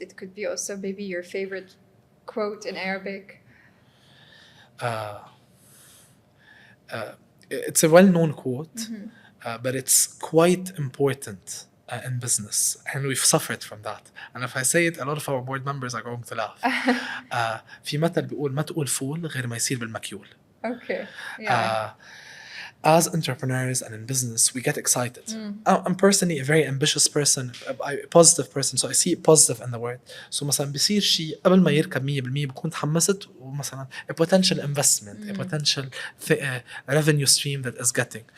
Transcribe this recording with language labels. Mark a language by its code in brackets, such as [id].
[en] It could be also maybe your favorite quote in Arabic. It's a well-known quote, but it's quite important in business, and we've suffered from that. And if I say it, a lot of our board members are going to laugh. [ar] في مثل بيقول ما تقول فول غير ما يصير بالمكيول. [en] Okay. Yeah. As entrepreneurs and in business, we get excited. I'm personally a very ambitious person, a positive person, so I see positive in the word. So [ar] مثلا بيصير شيء قبل ما يركب 100% بكون تحمست ومثلا [en] a potential investment, a potential revenue stream that is getting.